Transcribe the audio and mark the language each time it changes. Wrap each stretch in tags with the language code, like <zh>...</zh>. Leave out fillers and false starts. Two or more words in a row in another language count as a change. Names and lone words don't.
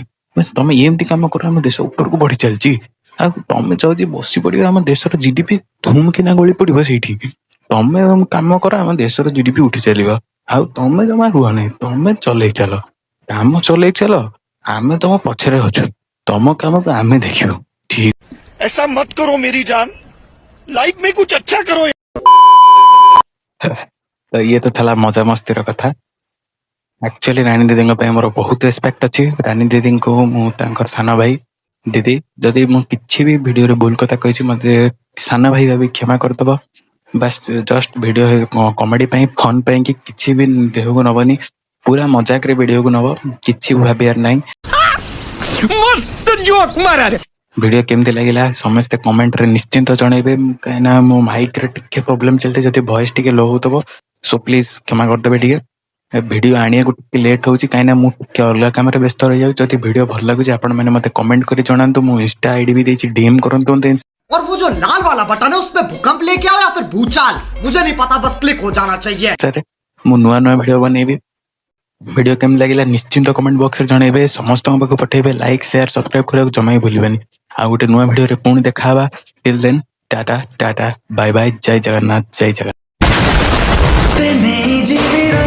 <or>ମାନେ ତମେ ଏମିତି କାମ କର, ଆମ ଦେଶ ଉପରକୁ ବଢି ଚାଲିଛି। ଆଉ ତମେ ଯଦି ବସି ପଡିବ, ଆମ ଦେଶର ଜିଡିପି ଧୁମ୍ କିନା ଗଳି ପଡିବ ସେଇଠି। ତମେ କାମ କର, ଆମ ଦେଶର ଜିଡିପି ଉଠି ଚାଲିବ। ଆଉ ତମେ ଜମା ରୁହ ନାହିଁ, ତମେ ଚଲେଇ ଚାଲ, କାମ ଚଲେଇ ଚାଲ, ଆମେ ତମ ପଛରେ ଅଛୁ, ତମ କାମକୁ ଆମେ ଦେଖିବୁ। ଠିକ।</or> <hi>ऐसा मत करो मेरी जान, लाइफ में कुछ अच्छा करो।</hi> <or>ତ ଇଏ ତ ଥିଲା ମଜାମସ୍ତିର କଥା। ଆକ୍ଚୁଆଲି ରାନୀ ଦିଦିଙ୍କ ପାଇଁ ମୋର ବହୁତ ରେସ୍ପେକ୍ଟ ଅଛି। ରାନୀ ଦିଦିଙ୍କୁ ମୁଁ ତାଙ୍କର ସାନ ଭାଇ। ଦିଦି, ଯଦି ମୁଁ କିଛି ବି ଭିଡ଼ିଓରେ ଭୁଲ କଥା କହିଛି, ମୋତେ ସାନ ଭାଇ ଭାବି କ୍ଷମା କରିଦେବ। ବାସ୍</or> <en>just video comedy</en> <or>ପାଇଁ, ଫନ୍ ପାଇଁ କି କିଛି ବି ଦେହକୁ ନବନି, ପୁରା ମଜାକରେ ଭିଡ଼ିଓକୁ ନବ, କିଛି ବି ଭାବିବାର ନାହିଁ।</or> <hi>मस्त जोक मारा रे।</hi> <or>ଭିଡ଼ିଓ କେମିତି ଲାଗିଲା ସମସ୍ତେ କମେଣ୍ଟରେ ନିଶ୍ଚିନ୍ତ ଜଣେଇବେ, କାହିଁକିନା ମୋ ମାଇକ୍ରେ ଟିକେ ପ୍ରୋବ୍ଲେମ୍ ଚାଲିଛି, ଯଦି ଭଏସ୍ ଟିକେ ଲୋ ହେଉଥିବ</or> <en>so please</en> <or>କ୍ଷମା କରିଦେବେ ଟିକେ। ଭିଡ଼ିଓ ଆଣିବାକୁ ଟିକେ ଲେଟ୍ ହେଉଛି, କାହିଁକିନା ମୁଁ ଟିକେ ଅଲଗା କାମରେ ବ୍ୟସ୍ତ ରହିଯାଉଛି। ଯଦି ଭିଡ଼ିଓ ଭଲ ଲାଗୁଛି, ଆପଣମାନେ ମୋତେ କମେଣ୍ଟ କରି ଜଣାନ୍ତୁ। ମୁଁ</or> <en>insta ID</en> <or>ବି ଦେଇଛି, ଡିଏମ୍ କରନ୍ତୁ ମୋତେ।</or> <hi>और वो जो लाल वाला बटन है उस पे भूकंप लेके आओ या फिर भूचाल, मुझे नहीं पता, बस क्लिक हो जाना चाहिए।</hi> <or>ମୁଁ ନୂଆ ଭିଡ଼ିଓ ବନେଇବି। ଭିଡ଼ିଓ କେମିତି ଲାଗିଲା ନିଶ୍ଚିନ୍ତ କମେଣ୍ଟ ବକ୍ସରେ ଜଣେଇବେ, ସମସ୍ତଙ୍କ ପାଖକୁ ପଠେଇବେ,</or> <en>like share subscribe</en> <or>କରିବାକୁ ଜମା ବି ଭୁଲିବେନି। ଆଉ ଗୋଟେ ନୂଆ ଭିଡ଼ିଓରେ ପୁଣି ଦେଖା ହେବା।</or> <en>till then tata tata bye bye,</en> <or>ଜୟ ଜଗନ୍ନାଥ, ଜୟ ଜଗନ୍ନାଥ।</or>